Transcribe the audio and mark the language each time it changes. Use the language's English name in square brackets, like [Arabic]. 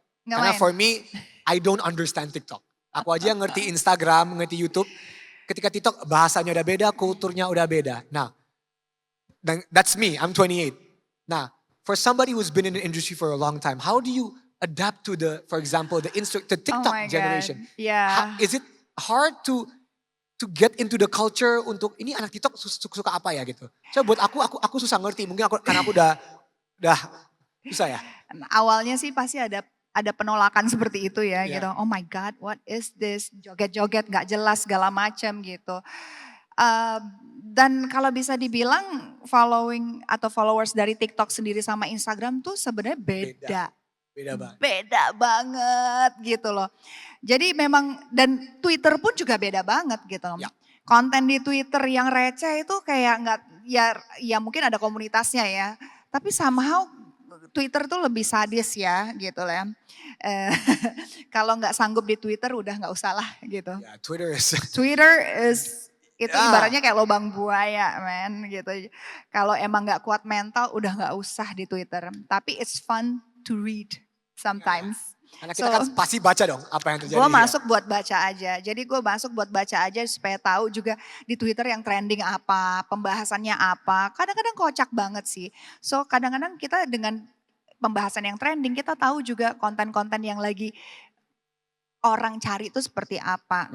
[Indonesian] Karena [English] for me, I don't understand TikTok. [Indonesian] Aku aja ngerti Instagram, ngerti YouTube. Ketika TikTok bahasanya udah beda, kulturnya udah beda. Nah, [English] that's me, I'm 28. Nah, for somebody who's been in the industry for a long time, how do you adapt to for example, the TikTok generation? Yeah. Is it hard to get into the culture [Indonesian] untuk ini anak TikTok suka apa ya gitu? So buat aku susah ngerti. Mungkin karena aku udah Susah ya? Nah, awalnya sih pasti ada penolakan seperti itu ya Iya. gitu. [English] Oh my God, what is this? [Indonesian] Joget-joget nggak jelas segala macam gitu. Eh, dan kalau bisa dibilang following atau followers dari TikTok sendiri sama Instagram tuh sebenarnya Beda. beda. Beda banget. Beda banget gitu loh. Jadi memang dan Twitter pun juga beda banget gitu loh. Ya. Konten di Twitter yang receh itu kayak nggak ya mungkin ada komunitasnya ya. Tapi somehow Twitter tuh lebih sadis ya gitu lah ya. Eh, kalau nggak sanggup di Twitter udah nggak usah lah gitu. [English] Ya, Twitter is. Twitter is itu [Indonesian] Ya. ibaratnya kayak lubang buaya men gitu. Kalau emang nggak kuat mental udah nggak usah di Twitter. [English] Tapi it's fun to read sometimes. [Indonesian] Karena kita kan pasti baca dong apa yang terjadi. Gue ya. masuk buat baca aja. Jadi gue masuk buat baca aja supaya tahu juga di Twitter yang trending apa, pembahasannya apa. Kadang-kadang kocak banget sih. So kadang-kadang kita dengan pembahasan yang trending kita tahu juga konten-konten yang lagi orang cari itu seperti apa.